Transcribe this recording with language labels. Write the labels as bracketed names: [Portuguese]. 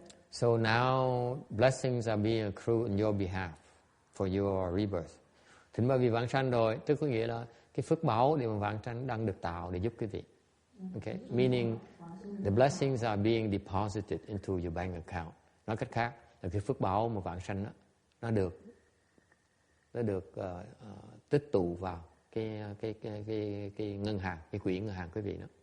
[English] So now blessings are being accrued on your behalf for your rebirth. [Vietnamese] Thỉnh bài vị vãng sanh rồi, tức có nghĩa là cái phước báo để mà vãng sanh đang được tạo để giúp quý vị. [English] Okay? Meaning the blessings are being deposited into your bank account. [Vietnamese] Nói cách khác là cái phước báo mà vãng sanh đó, nó được tích tụ vào cái ngân hàng, cái quỹ ngân hàng quý vị đó.